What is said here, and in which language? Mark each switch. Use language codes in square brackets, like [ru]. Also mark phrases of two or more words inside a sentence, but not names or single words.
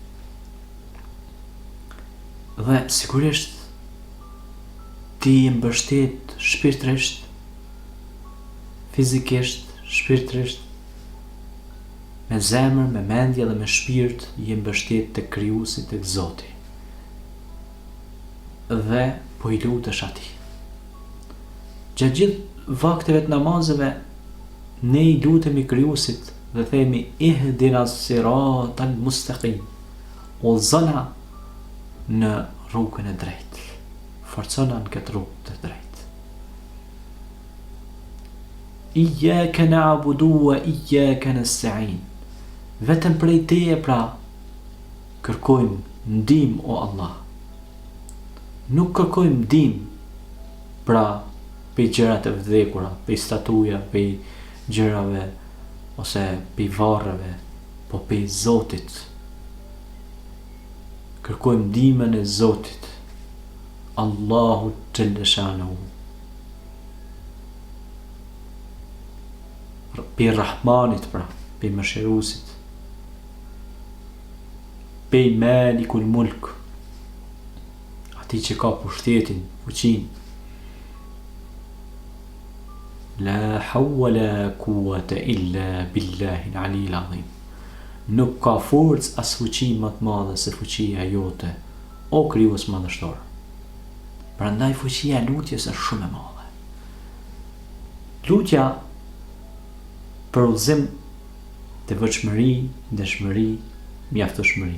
[sq] Dhe sigurisht ti i mbështet shpirtërisht, fizikisht, shpirtërisht, me zemër, me mendje dhe me shpirt i mbështet të Krijuesit, tek Zoti. Dhe po i lutesh atij. Gjatë gjithë vakteve të namazeve ne i lutemi Krijuesit dhe themi [ar] اهدنا الصراط المستقيم, [sq] udhëzona në rrugën e drejtë, forcona në këtë rrugë të drejtë. [ar] إياك نعبد وإياك نستعين. [sq] Vetëm prej teje pra kërkojmë ndihmë o Allah. Nuk kërkojmë ndihmë pra pe gjërat e vdekura, pe statuja, pe gjërave ose pe varreve, po pe Zotit. Kërkojmë ndihmën e Zotit, Allahu xhëndeshanu. Pe Rahmanit pra, pe Mëshiruesit, pe [ar] مالك الملك, [sq] atij që ka pushtetin, fuqinë. [ar] لا حول لا قوة إلا بالله العلي العظيم. [sq] Nuk ka forcë as fuqi më të madhe se fuqia jote, o Krijues madhështor. Prandaj fuqia e lutjes është shumë e madhe. Lutja për udhëzim të vëshmëri, ndeshmëri, mjaftueshmëri.